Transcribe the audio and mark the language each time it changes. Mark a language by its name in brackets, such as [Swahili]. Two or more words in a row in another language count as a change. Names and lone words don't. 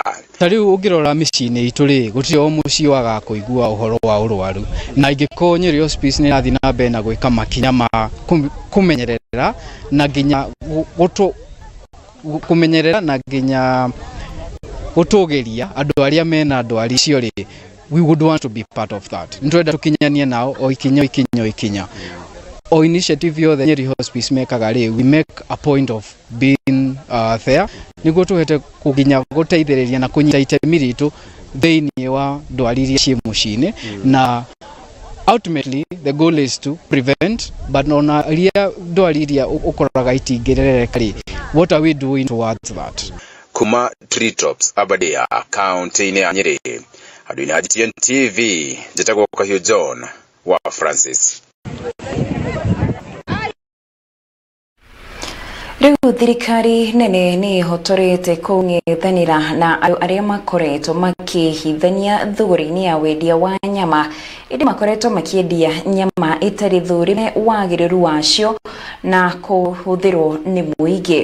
[Kikuyu] Tarĩu ũngĩrora mĩciĩ-inĩ itũ rĩ, gũtirĩ o mũciĩ waga kũigua ũhoro wa ũrwaru, na ingĩkorwo Nyeri Hospice nĩ ĩrathiĩ na mbere na gwĩka makinya ma kũmenyerera na nginya kũmenyerera na nginya gũtũgĩria andũ arĩa mena ndwari icio rĩ, [English] we would want to be part of that. [Kikuyu] Nĩtwenda tũkinyanie nao o ikinya. O initiative yothe Nyeri Hospice mekaga rĩ, [English] we make a point of being there [Kikuyu] nĩguo tũhete kũginya gũteithĩrĩria na kũnyita itemi ritũ thĩinĩ wa ndwari iria ciĩ mũciĩ-inĩ, na [English] ultimately the goal is to prevent, but [Kikuyu] ona iria ndwari iria ũkoraga itingĩrereka rĩ, [English] what are we doing towards that? [Kikuyu] Kuma Treetops Aberdare, kaunti-inĩ ya Nyeri, andũ-inĩ a GTN TV, njĩtagwo Kahio John wa Francis. Rĩu thirikari nene nĩ ĩhotorete kũng'ethanĩra na andũ arĩa makoretwo makĩhithania thũgũrĩ-inĩ ya wendia wa nyama, ĩndĩ makoretwo makĩendia nyama ĩtarĩ thũrĩme wagĩrĩru wacio na kũhũthĩrwo nĩ mũingĩ.